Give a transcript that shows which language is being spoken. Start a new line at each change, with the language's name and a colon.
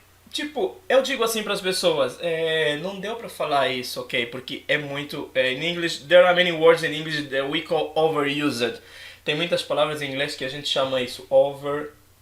Portuguese: Tipo, eu digo assim para as pessoas, não deu para falar isso, ok? Porque é muito.
English: In English, there are many words in English that we call overused.
Portuguese: Tem muitas palavras em inglês que a gente chama isso overused.